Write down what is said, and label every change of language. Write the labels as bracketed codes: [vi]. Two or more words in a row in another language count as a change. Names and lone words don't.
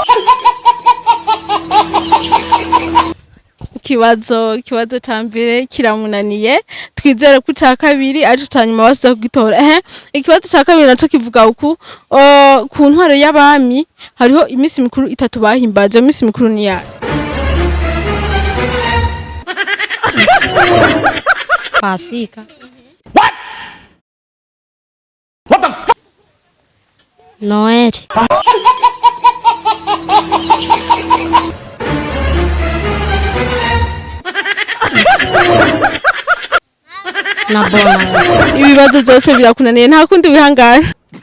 [rn] Ikibazo ca mbere kiramunaniye, twizere ko ca kabiri arico ca nyuma basuza kugitora. Ikibazo ca kabiri naco kivuga uku, ku ntwaro y'abami hariho imisi mikuru 3 bahimbaje. Imisi mikuru ni ya Pasika. [en] What the fuck? [rn] Noel. Nabona. Ibibazo byose birakunaniye nta kundi wihangana.